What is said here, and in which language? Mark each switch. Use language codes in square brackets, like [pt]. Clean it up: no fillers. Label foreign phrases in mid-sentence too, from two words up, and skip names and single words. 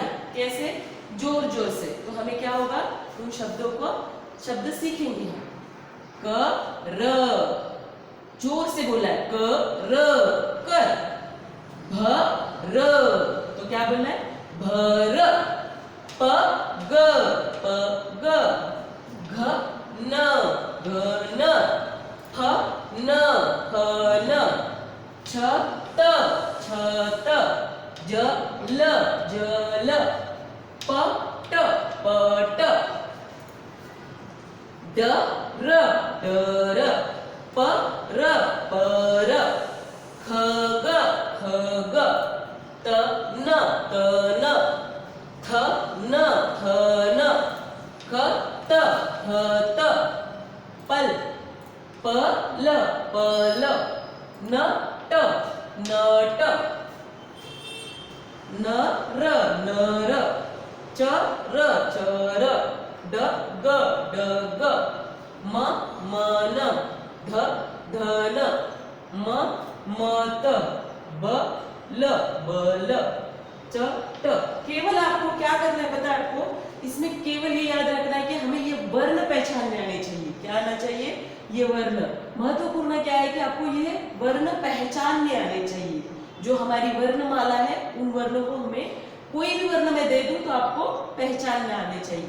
[hi] कैसे? जोर जोर से। तो हमें क्या होगा? उन शब्दों को शब्द सीखेंगे हम। क र, जोर से बोला है, क र, कर। भ र, तो क्या बोलना है? भर। प ग, प ग। घ न, घ न। फ न, फ न। छ त, छ त। ज ल, ज ल। प ट, प ट। ड र, ड र। प र, प र। ख ग, ख ग। त न, त न। थ न, थ न। ख त, ख त। पल। प ल, प ल। न ट, न ट। न र, न र। च र, च र। ड ग, ड ग। म म न। ध ध न। म म त। ब ल, ब ल। च ट। केवल आपको क्या करना है पता है आपको? इसमें केवल ये याद रखना है कि हमें ये वर्ण पहचानने आने चाहिए। क्या आना चाहिए? ये वर्ण। महत्वपूर्ण क्या है कि आपको ये वर्ण पहचानने आने चाहिए। जो हमारी वर्णमाला है उन वर्णों को हमें, कोई भी वर्ण मैं दे दूं तो आपको पहचानने आने चाहिए।